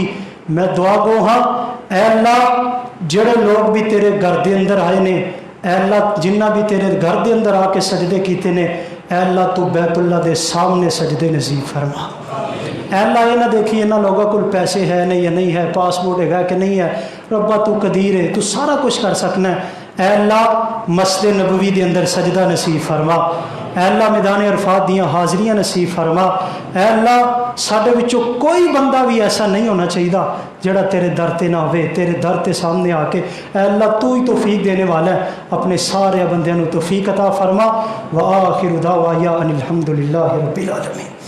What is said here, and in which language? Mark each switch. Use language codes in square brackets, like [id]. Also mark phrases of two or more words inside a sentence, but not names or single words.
[pa] میں دعا گو ہاں، اے اللہ جڑے لوگ بھی تیرے گھر دے اندر آئے نے، اے اللہ جنہ بھی تیرے گھر دے اندر آ کے سجدے کیتے نے، اے اللہ تو بیت اللہ دے سامنے سجدے نصیب فرما۔ اے اللہ یہ نہ دیکھی انہاں لوگوں کو پیسے ہے نہیں یا نہیں ہے، پاسپورٹ ہے کہ نہیں ہے، ربا تو قدیر ہے، تو سارا کچھ کر سکنا ہے۔ اے اللہ مسجد نبوی دے اندر سجدہ نصیب فرما، اے اللہ میدان عرفات دیاں حاضریاں نصیب فرما۔ اے اللہ ساڈے وچوں کوئی بندہ بھی ایسا نہیں ہونا چاہیے جڑا تیرے در تے نہ ہوئے، تیرے در تے سامنے آ کے، اے اللہ تو ہی توفیق دینے والا ہے، اپنے سارے بندیاں نو توفیق عطا فرما۔ [ar] وآخر دعوانا ان الحمد للہ رب العالمین۔